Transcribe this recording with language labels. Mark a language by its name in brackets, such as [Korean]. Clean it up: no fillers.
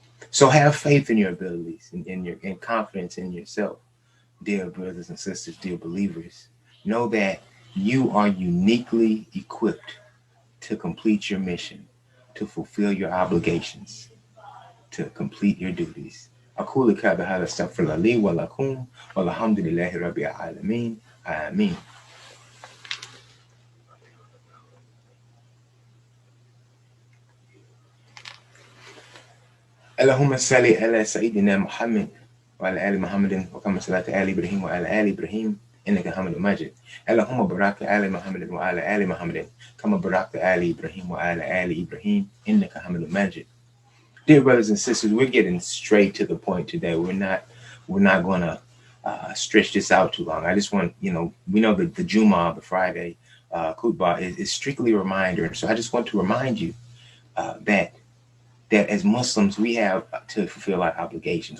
[English] So have faith in your abilities and confidence in yourself, dear brothers and sisters, dear believers. Know that you are uniquely equipped to complete your mission, to fulfill your obligations, to complete your duties. [Arabic] أقول هذا استغفر الله لي ولكم والحمد لله رب العالمين آمين. اللهم صل على سيدنا محمد وعلى آل محمد وكما صليت آل إبراهيم وعلى آل إبراهيم إنك حميد مجيد. اللهم بارك على محمد وعلى آل محمد كما باركت آل إبراهيم وعلى آل إبراهيم إنك حميد مجيد. [English] Dear brothers and sisters, we're getting straight to the point today. We're not going to stretch this out too long. I just want, we know that the Jummah, the Friday Khutbah is strictly a reminder. So I just want to remind you that as Muslims, we have to fulfill our obligations.